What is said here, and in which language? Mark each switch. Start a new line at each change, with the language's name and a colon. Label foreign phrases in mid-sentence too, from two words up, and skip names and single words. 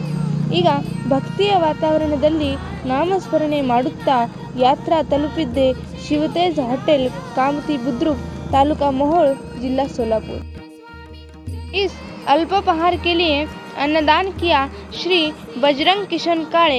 Kannada: ಈಗ ಭಕ್ತಿಯ ವಾತಾವರಣದಲ್ಲಿ ನಾಮಸ್ಮರಣೆ ಮಾಡುತ್ತಾ ಯಾತ್ರಾ ತಲುಪಿದ್ದೆ ಶಿವತೇಜ್ होटल,
Hindi: कामती बुद्रुक, तालुका मोहोळ, जिला सोलापुर। इस अल्पोपहार के लिए अन्नदान किया श्री बजरंग किशन काळे।